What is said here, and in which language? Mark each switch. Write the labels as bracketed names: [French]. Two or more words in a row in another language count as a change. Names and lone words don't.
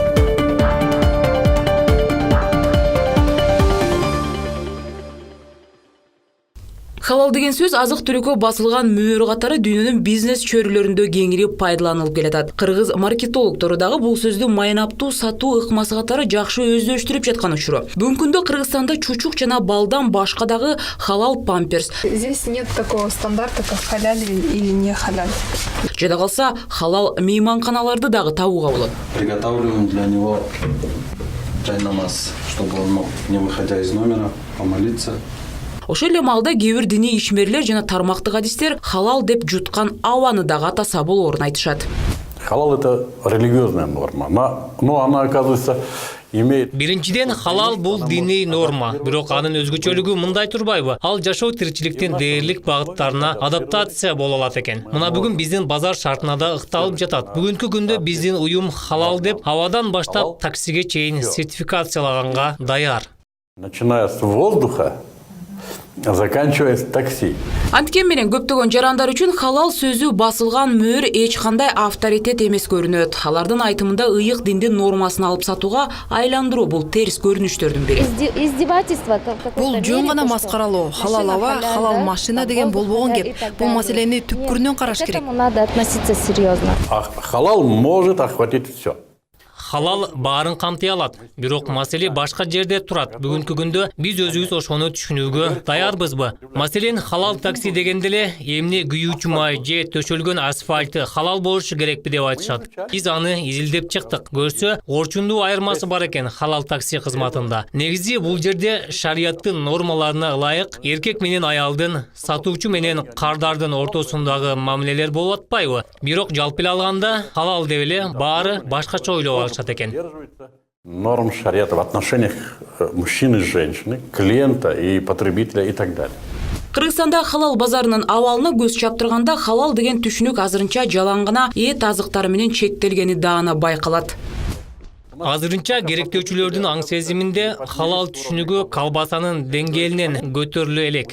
[Kyrgyz] Халал деген сөз азык-түлүккө басылган мөөр катары дүйнөнүн бизнес чөйрөлөрүндө кеңири пайдаланылып келатат. Кыргыз маркетологдору дагы бул сөздү майнаптуу сатуу ыкмасы катары жакшы өздөштүрүп жаткан учуру. Бүгүнкү күндө Кыргызстанда чучук жана балдан башка дагы халал памперс. [Russian] Здесь нет такого стандарта, как халяль или не халяль. [Kyrgyz] Жада калса халал мейманканаларды дагы табууга болот. [Russian] Приготавливаем для него чай намаз, чтобы он мог, не выходя из номера, помолиться. [Kyrgyz] Ошол эле маалда кээ бир диний ишмерлер жана тармактык адистер халал деп жуткан абаны дагы атаса болоорун айтышат. Халал – [Russian] это религиозная норма, но она, оказывается, имеет... [Kyrgyz] Биринчиден, халал бул диний норма. Бирок анын өзгөчөлүгү мындай турбайбы? Ал жашоо тиричиликтин дээрлик багыттарына адаптация боло алат экен. Мына бүгүн биздин базар шартына да ыкталып жатат. Бүгүнкү күндө биздин уюм халал деп абадан баштап таксиге чейин сертификациялаганга даяр. [Russian] Начиная с воздуха, заканчивая с такси. [Kyrgyz] Анткен менен көптөгөн жарандар үчүн халал сөзү басылган мөөр эч кандай авторитет эмес көрүнөт. Алардын айтымында ыйык диндин нормасын алып сатууга айландыруу бул терс көрүнүштөрдүн бири. Издевательство. Бул жөн гана маскаралоо. Халал аба, халал машина деген болбогон кеп. Бул маселени түпкүрүнөн караш керек. [Russian] Надо относиться серьезно. Халал может охватить все. [Kyrgyz] Халал баарын камтый алат. Бирок маселе башка жерде турат. Бүгүнкү күндө биз өзүбүз ошону түшүнүүгө даярбызбы? Маселен, халал такси дегенде эле эмне күйүүчү май же төшөлгөн асфальты халал болушу керекпи деп айтышат. Биз аны изилдеп чыктык. Көрсө, орчундуу айырмасы бар экен халал такси кызматында. Негизи бул жерде шарияттын нормаларына ылайык эркек менен аялдын, сатуучу менен кардардын ортосундагы мамилелер болуп атпайбы? Бирок жалпы эле алганда халал деп эле баары башкача ойлоп алышат. [Russian] Норм шариата в отношениях мужчины и женщины, клиента и потребителя и так далее. [Kyrgyz] Кыргызстанда халал базарынын абалына көз чаптырганда халал деген түшүнүк азырынча жалаң гана эт азыктары менен чектелгени даана байкалат. Азырынча керектөөчүлөрдүн аң сезиминде халал түшүнүгү колбасанын деңгээлинен көтөрүлө элек.